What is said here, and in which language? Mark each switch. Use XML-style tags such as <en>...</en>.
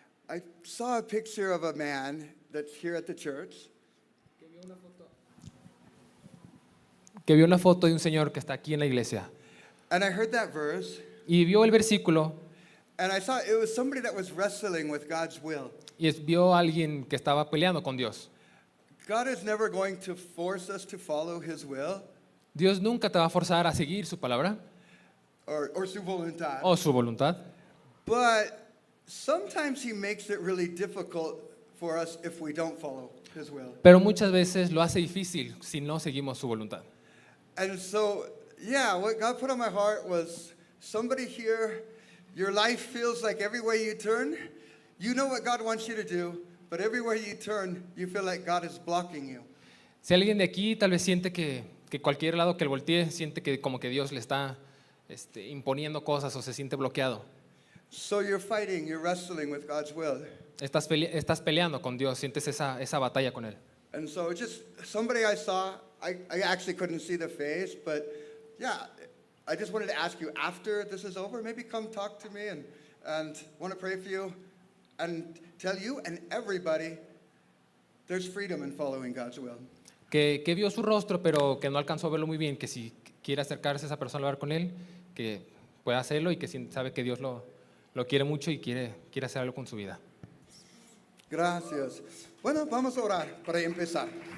<en>I saw a picture of a man that's here at the church.</en> <es>Que vio una foto de un señor que está aquí en la iglesia.</es> <en>And I heard that verse.</en> <es>Y vio el versículo.</es> <en>And I saw it was somebody that was wrestling with God's will.</en> <es>Y vio a alguien que estaba peleando con Dios.</es> <en>God is never going to force us to follow His will.</en> <es>Dios nunca te va a forzar a seguir su palabra Or su voluntad. o su voluntad.</es> <en>But sometimes He makes it really difficult for us if we don't follow His will.</en> <es>Pero muchas veces lo hace difícil si no seguimos su voluntad.</es> <en>And so, yeah, what God put on my heart was somebody here, your life feels like everywhere you turn, you know what God wants you to do, but everywhere you turn, you feel like God is blocking you.</en> <es>Si alguien de aquí tal vez siente que cualquier lado que él voltee, siente que como que Dios le está imponiendo cosas o se siente bloqueado.</es> <en>So you're fighting, you're wrestling with God's will.</en> <es>Estás peleando con Dios, sientes esa batalla con Él.</es> <en>And so just somebody I saw, I actually couldn't see the face, but yeah, I just wanted to ask you after this is over, maybe come talk to me and want to pray for you and tell you and everybody there's freedom in following God's will.</en> <es>Que vio su rostro, pero que no alcanzó a verlo muy bien, que si quiere acercarse a esa persona a hablar con Él, que pueda hacerlo y que sabe que Dios lo quiere mucho y quiere hacer algo con su vida. Gracias. Bueno, vamos a orar para empezar.</es>